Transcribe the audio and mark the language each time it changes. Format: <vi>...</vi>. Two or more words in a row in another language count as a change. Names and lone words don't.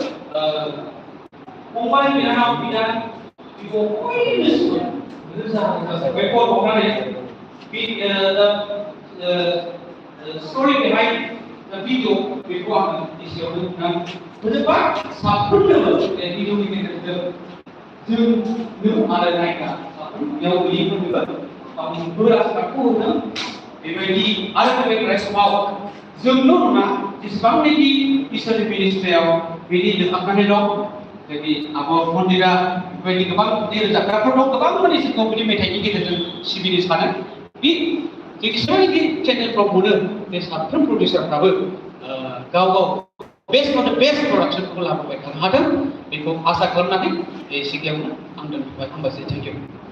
<brx>फंबाय बिनानाव बिदा बयनिबो रोजा रोजा बेखौ बावनानै</brx> <en>story behind the video</en> <brx>बेखौ आङो एसेयावनो बुंनानै फोजोबबाय साफ्रोमनोबो बे भिडिअनि गेजेरजों जों आरो नायग्रा साफ्रोमनियाव गैयैफोरनोबो गावनि बोर आशीर्बादखौ होदों बेबायदि आरो फैबाय समाव जोंल' नङा जेसेबांनाखि इसोरनि मिनिस्ट्रियाव बेनि लोब्बानानै दं जोंनि आब' मन्दिरा बेबायदि गोबां रोजाबग्राफोर दं गोबां माने जोंखौ बिदि मेथाइनि गेजेरजों सिबिनो सानो बे जेसेबांनाखि चेनेलफ्राव मोनो बे साफ्रोम प्रडिउसारफ्राबो गाव गाव</brx> <en>best production</en> <brx>लाबोबाय थानो हादों बेखौ आसा खालामनानै बे सिगाङावनो आं दोनथ'बाय हामबायसै</brx> <en>thank you</en>